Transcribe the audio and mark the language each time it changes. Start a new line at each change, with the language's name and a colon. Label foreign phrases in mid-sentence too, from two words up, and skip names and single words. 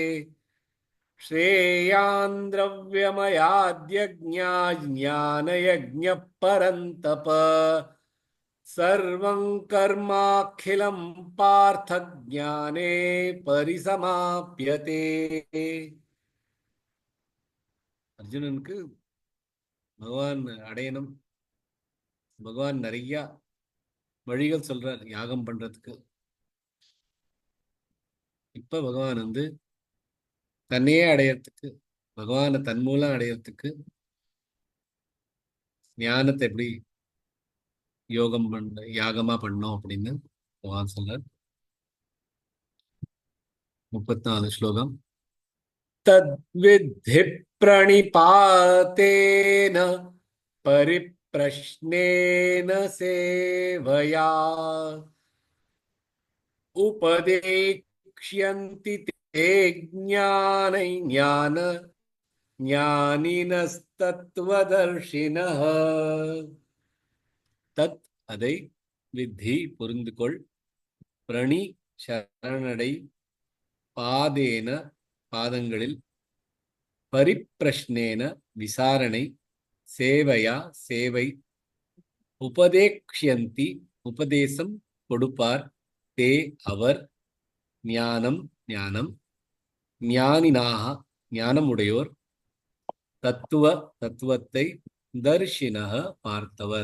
Sanskrit: श्रेयान् द्रव्यमयाद्यज्ञा ज्ञानयज्ञः परन्तप सर्वं कर्माखिलं पार्थ ज्ञाने परिसमाप्यते
Tamil: அர்ஜுனனுக்கு பகவான் அடையணும். பகவான் நிறைய வழிகள் சொல்றார் யாகம் பண்றதுக்கு. இப்ப பகவான் தன்னையே அடையறதுக்கு, பகவானை தன் மூலம் அடையறதுக்கு ஞானத்தை எப்படி யாகமா பண்ணோம் அப்படின்னு பகவான் சொல்றார். 34 ஸ்லோகம்.
Sanskrit: तद्विद्धि प्रणिपातेन परिप्रश्नेन सेवया उपदेक्ष्यन्ति ते ज्ञानिनस्तत्त्वदर्शिनः तत्
Tamil: அதை வித்தி புரிந்து கொள், பிரணி சரணடை, பாதேன பாதங்களில், பரிப்பிரஷ்னேன விசாரணை, சேவையா சேவை, உபதேக்ஷ்யந்தி உபதேசம் கொடுப்பார், தே அவர், ஞானம் ஞானம், ஞானினாக ஞானம் உடையோர், தத்துவத்தை, தர்ஷினக பார்த்தவர்.